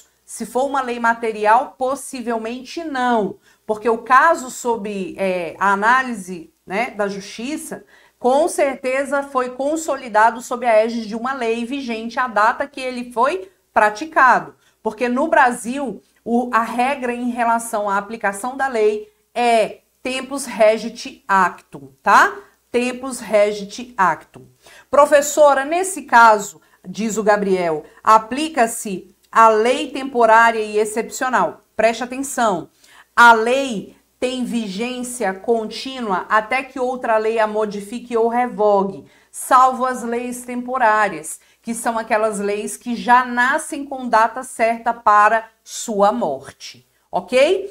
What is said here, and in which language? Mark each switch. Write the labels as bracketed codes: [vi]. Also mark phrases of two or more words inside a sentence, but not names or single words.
[pt] Se for uma lei material, possivelmente não, porque o caso sob a análise, né, da justiça, com certeza foi consolidado sob a égide de uma lei vigente à data que ele foi praticado. Porque no Brasil, a regra em relação à aplicação da lei é [la] tempus regit actum, [pt] tá? [la] Tempus regit actum. [pt] Professora, nesse caso, diz o Gabriel, aplica-se a lei temporária e excepcional. Preste atenção. A lei tem vigência contínua até que outra lei a modifique ou revogue, salvo as leis temporárias, que são aquelas leis que já nascem com data certa para sua morte, ok?